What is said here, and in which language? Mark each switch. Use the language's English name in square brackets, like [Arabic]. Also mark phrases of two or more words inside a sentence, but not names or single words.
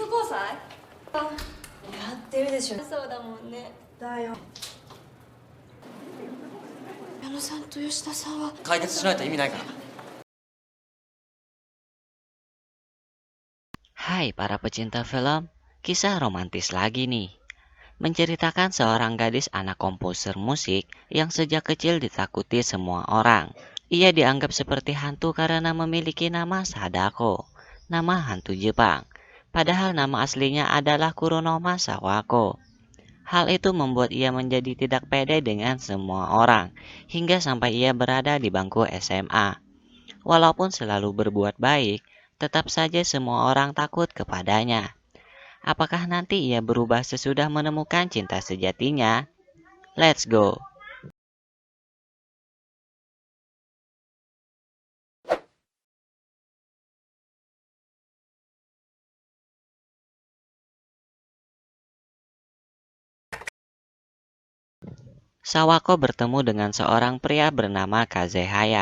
[Japanese] 歳？やってるでしょ。そうだもんね。だよ。矢野さんと吉田さんは解決しないと意味ないから。 [Indonesian] Hai para pecinta film, kisah romantis lagi nih. Menceritakan seorang gadis anak komposer musik yang sejak kecil ditakuti semua orang. Ia dianggap seperti hantu karena memiliki nama Sadako, nama hantu Jepang. Padahal nama aslinya adalah Kuronoma Sawako. Hal itu membuat ia menjadi tidak pede dengan semua orang, hingga sampai ia berada di bangku SMA. Walaupun selalu berbuat baik, tetap saja semua orang takut kepadanya. Apakah nanti ia berubah sesudah menemukan cinta sejatinya? [English] Let's go! [Indonesian] Sawako bertemu dengan seorang pria bernama Kazehaya.